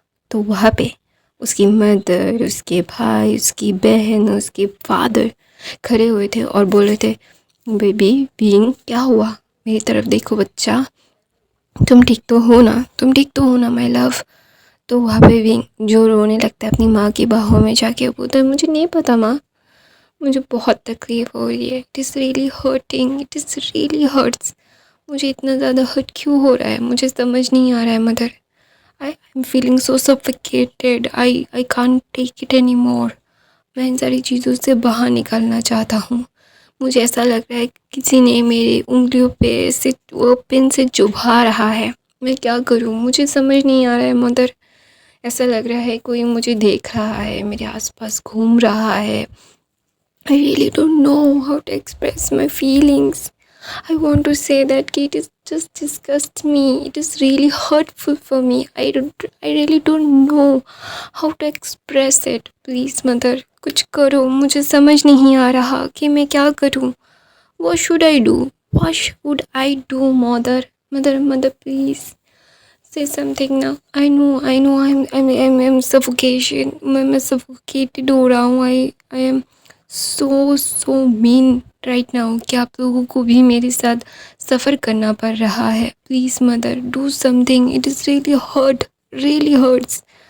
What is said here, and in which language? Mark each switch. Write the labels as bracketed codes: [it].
[hi] तो वहाँ पे उसकी मदर, उसके भाई, उसकी बहन, उसके फादर खड़े हुए थे और बोल रहे थे, बेबी बीइंग क्या हुआ, मेरी तरफ देखो बच्चा, तुम ठीक तो हो ना, तुम ठीक तो हो ना [en] My love. [hi] तो वहाँ पे बीइंग जो रोने लगता है अपनी माँ की बाहों में जाके, बोलता है, मुझे नहीं पता माँ, मुझे बहुत तकलीफ़ हो रही है, [en] it is really hurting, it is really hurts, [hi] मुझे इतना ज़्यादा हर्ट क्यों हो रहा है, मुझे समझ नहीं आ रहा है mother. [en] I'm feeling so suffocated. I can't take it anymore. [hi] मैं इन सारी चीज़ों से बाहर निकलना चाहता हूँ। मुझे ऐसा लग रहा है कि किसी ने मेरी उंगलियों पे से वो पिन से चुभा रहा है। मैं क्या करूँ? मुझे समझ नहीं आ रहा है मदर। ऐसा लग रहा है कोई मुझे देख रहा है, मेरे आसपास घूम रहा है। [en] I really don't know how to express my feelings. I want to say that it is just disgust me. It is really hurtful for me. I really don't know how to express it. Please mother, [hi] कुछ करो, मुझे समझ नहीं आ रहा कि मैं क्या करूँ. [en] What should I do? What should I do, mother? Mother, please say something now. I know, I'm suffocation. [hi] मैं suffocated हो रहा हूँ. [en] I am so mean right now [hi] कि आप लोगों को भी मेरे साथ सफ़र करना पड़ रहा है. [en] Please mother, do something. It is really hurts.